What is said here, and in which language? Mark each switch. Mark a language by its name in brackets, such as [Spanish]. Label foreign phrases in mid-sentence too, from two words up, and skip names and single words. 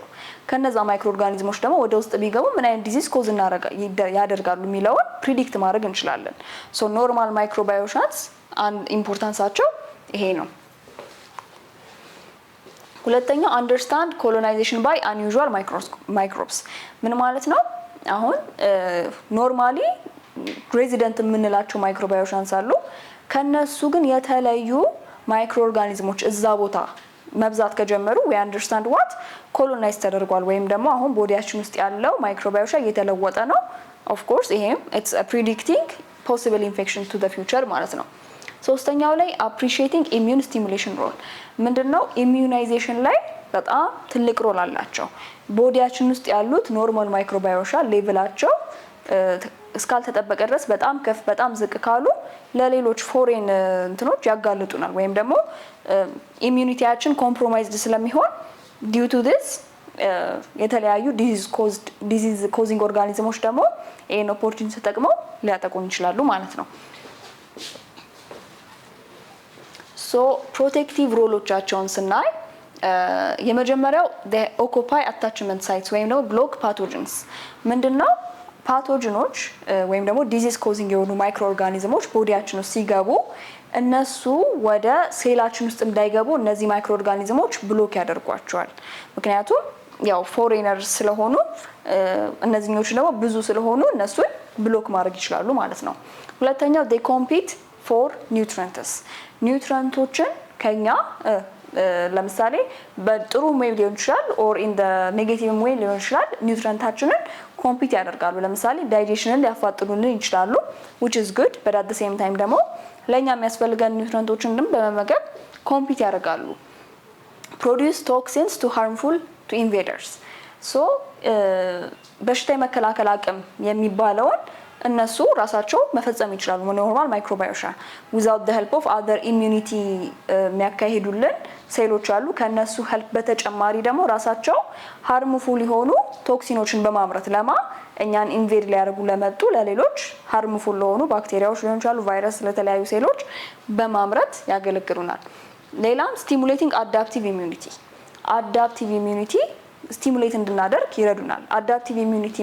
[Amharic] ከነዛ ማይክሮ ኦርጋኒዝሞች ደግሞ ወደ ውስጥ ቢገቡ ምን አይነት [English] disease cause [Amharic] ያደርጋሉ የሚለውን ፕሪዲክት ማድረግ እንችላለን። ሶ [English] normal microbiotas [Amharic] አንድ ኢምፖርታንሳቸው ይሄ ነው። ሁለተኛው [English] understand colonization by unusual microbes [Amharic] ምን ማለት ነው? አሁን [English] normally resident [Amharic] የምንላቸው ማይክሮባዮሻንስ አሉ። ከነሱ ግን የተለዩ ማይክሮ ኦርጋኒዝሞች እዛ ቦታ መብዛት ከጀመሩ [English] we understand what colonize [Amharic] ተደርጓል ወይም ደግሞ አሁን ቦዲያችን ውስጥ ያለው ማይክሮባዮሻ እየተለወጠ ነው። [English] of course [Amharic] ይሄም [English] it's a predicting possible infection to the future [Amharic] ማለት ነው። ሶስተኛው ላይ [English] appreciating immune stimulation role [Amharic] ምንድነው? ኢሚዩናይዜሽን ላይ በጣም ትልቅ ሮል አላቸው። ቦዲያችን ውስጥ ያሉት [English] normal microbiota [Amharic] ሌቭላቸው እስካልተጠበቀ ድረስ በጣም ከፍ በጣም ዝቅ ካሉ ለሌሎች ፎሬን እንትኖች ያጋልጡናል ወይም ደግሞ ኢሚዩኒቲያችን ኮምፕሮማይዝድ ስለሚሆን [English] due to this [Amharic] የተለያዩ [English] disease causing [Amharic] ኦርጋኒዝሞች ደግሞ ይሄን ኦፖርቹኒቲ ተጠቅመው ሊያጠቁን ይችላሉ ማለት ነው። [English] so protective [Amharic] ሮሎቻቸውን ስናይ የመጀመሪያው [English] the occupy attachment sites [Amharic] ወይም ደግሞ [English] block pathogens [Amharic] ምንድነው? ፓቶጅኖች ወይም ደግሞ [English] disease causing [Amharic] የሆኑ ማይክሮ ኦርጋኒዝሞች ቦዲያችን ውስጥ ሲገቡ እነሱ ወደ ሴላችን ውስጥ እንዳይገቡ እነዚህ ማይክሮ ኦርጋኒዝሞች ብሎክ ያደርጓቸዋል። ምክንያቱም ያው ፎሬነር ስለሆኑ እነዚህኞቹ ደግሞ ብዙ ስለሆኑ እነሱን ብሎክ ማድረግ ይችላሉ ማለት ነው። ሁለተኛው [English] they compete for nutrients [Amharic] ኒውትሪየንቶችን ከኛ ለምሳሌ በጥሩ ዌይ ሊሆን ይችላል [English] or in the negative way [Amharic] ሊሆን ይችላል ኒውትሪየንታችንን ኮምፒት ያደርጋሉ። ለምሳሌ ዳይጀሽንን ሊያፋጥኑልን ይችላሉ [English] which is good but at the same time [Amharic] ደግሞ ለኛ የሚያስፈልገን ኒውትሪየንቶችን በመመገብ ኮምፒት ያደርጋሉ። [English] produce toxins to harmful to invaders so [Amharic] በሽታ የመከላከል አቅም የሚባለውን እነሱ ራሳቸው መፈጸም ይችላሉ። [English] normal microbiota without the help of other immunity [Amharic] የሚያካሂዱልን ሴሎች አሉ። ከነሱ ሄልፕ በተጨማሪ ደግሞ ራሳቸው ሃርምፉል የሆኑ ቶክሲኖችን በማምረት እኛን ኢንቬድ ሊያደርጉ ለመጡ ለሌሎች ሃርምፉል ለሆኑ ባክቴሪያዎች ሊሆን ይችላሉ፣ ቫይረስ ለተለያዩ ሴሎች በማምረት ያገለግሉናል። ሌላም [English] stimulating adaptive immunity adaptive immunity stimulate [Amharic] እንድናደርግ ይረዱናል። [English] adaptive immunity